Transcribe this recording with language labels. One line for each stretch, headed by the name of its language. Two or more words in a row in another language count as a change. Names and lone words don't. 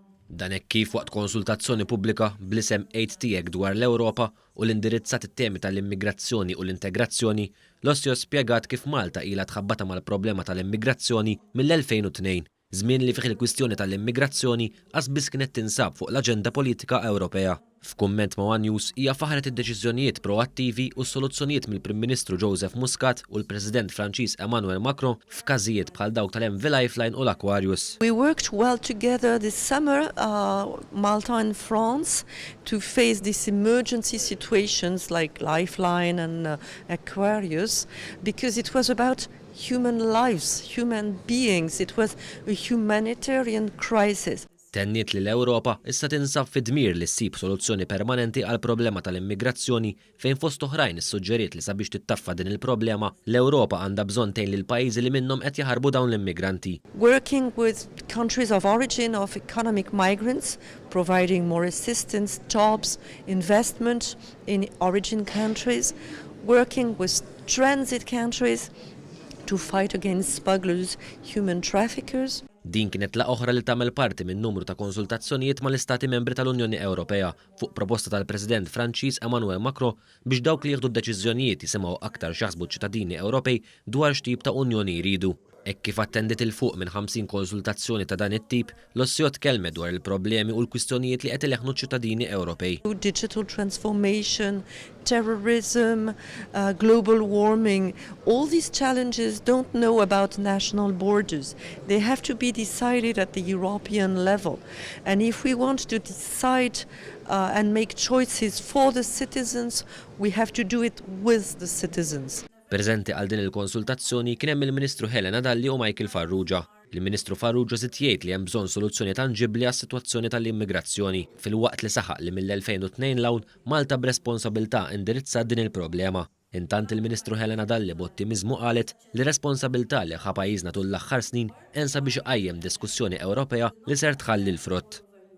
Maltese: Dan hekk kif waqt konsultazzjoni pubblika bl-isem 8 tiegħek dwar l-Ewropa u l-indirizzat it-temi tal-immigrazzjoni u l-integrazzjoni, Lossieu spjegat kif Malta ilha tħabbata mal-problema tal-immigrazzjoni mill-2002, żmien li fih il-kwistjoni tal-immigrazzjoni qasbis kienet tinsab fuq l-aġenda politika Ewropea. F'kumment ma' One News hija faħret id-deċiżjonijiet proattivi u s-soluzzjonijiet mill-Prim Ministru Joseph Muscat u l-President Franċiż Emmanuel Macron f'każijiet bħal dawk tal-MV Lifeline u l-Aquarius.
English: We worked well together this summer, Malta and France, to face these emergency situations like Lifeline and Aquarius, because it was about human lives, human beings. It was a humanitarian crisis.
Maltese: Tenniet li l-Ewropa issa tinsab fi dmir li ssib soluzzjoni permanenti għal problema tal-immigrazzjoni fejn fost oħrajn issuġġeriet li sabiex tittaffa din il-problema l-Ewropa għandha bżonn tgħin lil pajjiżi li minnhom qed jaħarbu dawn l-immigranti.
English: Working with countries of origin of economic migrants, providing more assistance, jobs, investment in origin countries, working with transit countries to fight against smugglers, human traffickers.
Maltese: Din kienet la oħra li tagħmel parti minn numru ta' konsultazzjonijiet mal-Istati Membri tal-Unjoni Ewropea fuq proposta tal-President Franċiż Emmanuel Macron biex dawk li jieħdu d-deċiżjonijiet jisimgħu aktar x'jaħsbu ċ-ċittadini Ewropej dwar x'tip ta' Unjoni jridu. Hekk kif attendit il fuq minn 50 konsultazzjoni ta' dan it-tip, Lossieu tkellmet dwar il-problemi u l-kwistjonijiet li qed ileħħnu ċ-ċittadini Ewropej.
English: Digital transformation, terrorism, global warming, all these challenges don't know about national borders. They have to be decided at the European level. And if we want to decide and make choices for the citizens, we have to do it with the citizens.
Maltese: Preżenti għal din il-konsultazzjoni kien hemm il-Ministru Helena Dalli u Michael Farrugia. Il-Ministru Farrugia żied jgħid li hemm bżonn soluzzjoni tanġibbli għas-sitwazzjoni tal-immigrazzjoni filwaqt li saħaq li mill-2002 l-hawn Malta b'responsabilità indirizzat din il-problema. Intant il-Ministru Helena Dalli b'ottimiżmu qalet li responsabilità li ħa pajjiżna tul l-aħħar snin ensa biex iqajjem diskussjoni Ewropea li ser tħalli l-frott.